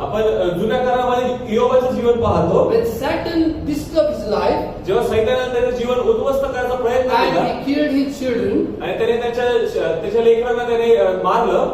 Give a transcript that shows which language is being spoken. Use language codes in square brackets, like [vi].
[mr] आपण जुन्या काळामध्ये इयोबाचं जीवन पाहतो. [en] When Satan disturbed his life [mr] जेव्हा सैतानाने त्याचं जीवन उद्ध्वस्त करायचा प्रयत्न [en] and [mr] केला [en] he killed his children, [mr] आणि त्याने त्याच्या लेकरांना त्याने मारलं.